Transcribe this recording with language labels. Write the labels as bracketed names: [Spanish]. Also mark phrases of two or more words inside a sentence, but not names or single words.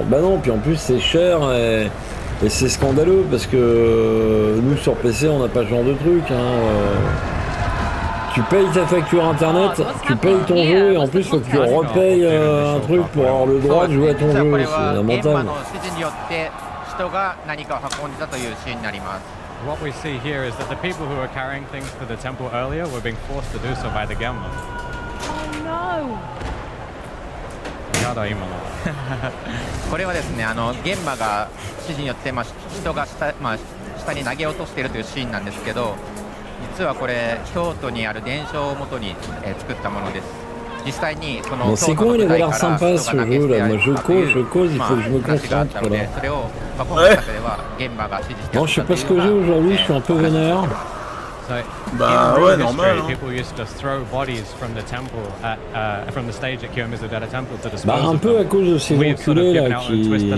[French] Bah non, puis en plus c'est cher et c'est scandaleux parce que nous sur PC on n'a pas ce genre de truc. Tu payes ta facture internet, tu payes ton jeu et en plus faut que tu repayes un truc pour avoir le droit de jouer à ton jeu. C'est lamentable. [English] What we see here is that the people who were carrying things to the temple earlier were being forced to do so by the Gemma. Oh no! [Japanese] やだ今の。これはですね、ゲンマが指示によって、人が下に投げ落としているというシーンなんですけど、実はこれ京都にある伝承をもとに、作ったものです。実際にその [French] c'est con, il avait l'air sympa ce jeu là. Moi je cause, il faut que je me concentre là. Bon, je sais pas ce que j'ai aujourd'hui, je suis un peu vénère. Bah ouais, normal. Bah un peu à cause de ces enculés là qui...